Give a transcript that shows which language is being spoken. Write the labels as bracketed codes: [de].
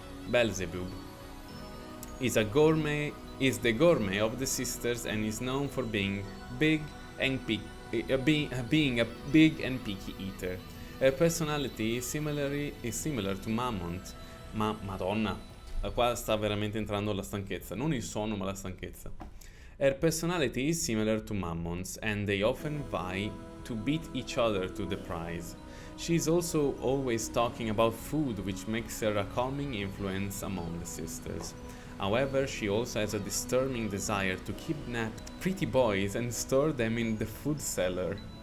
[en] Beelzebub is the gourmet of the sisters and is known for being big, being a big and picky eater. Her personality is similar to Mammont. [it] Ma madonna, qua sta veramente entrando la stanchezza. Non il sonno, ma la stanchezza. [en] Her personality is similar to Mammont's, and they often vie to beat each other to the prize. She's also always talking about food, which makes her a calming influence among the sisters. However, she also has a disturbing desire to kidnap pretty boys and store them in the food cellar.